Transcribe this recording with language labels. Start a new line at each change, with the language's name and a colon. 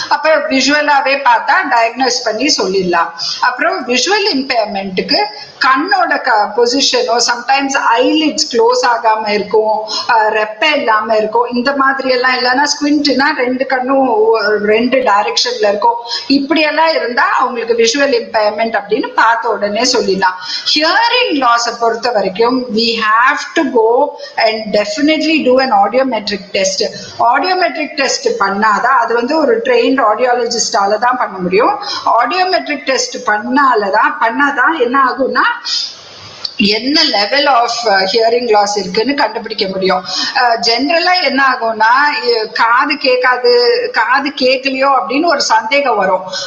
Tamil: அப்ப விஷுவலாவே பார்த்தா டயக்னோஸ் பண்ணி சொல்லிடலாம். அப்புறம் விஷுவல் இம்பேர்மெண்ட்டுக்கு கண்ணோட பொசிஷனோ சம்டைம்ஸ் ஐலிட்ஸ் க்ளோஸ் ஆகாம இருக்கும், ரெப்பை இல்லாம இருக்கும், இந்த மாதிரி எல்லாம் இல்லைன்னா ஸ்குவிண்ட்னா 2 கண்ணும் 2 டைரக்ஷன்ல இருக்கும். இப்படி எல்லாம் இருந்தா அவங்களுக்கு விஷுவல் இம்பேர்மெண்ட் அப்படின்னு பார்த்த உடனே சொல்லிடலாம். ஹியரிங் லாஸை பொறுத்த வரைக்கும்
English: we have to go and definitely do an audiometric test.
Tamil: Audiometric test பண்ணாதான், அது வந்து ஒரு ட்ரெயின்ட் ஆடியாலஜிஸ்டால தான் பண்ண முடியும். ஆடியோமெட்ரிக் டெஸ்ட் பண்ணாதான் என்ன ஆகும்னா என்ன லெவல் ஆஃப் ஹியரிங் லாஸ் இருக்குன்னு கண்டுபிடிக்க முடியும். ஜென்ரலா என்ன ஆகும்னா காது கேட்கலையோ அப்படின்னு ஒரு சந்தேகம் வரும்.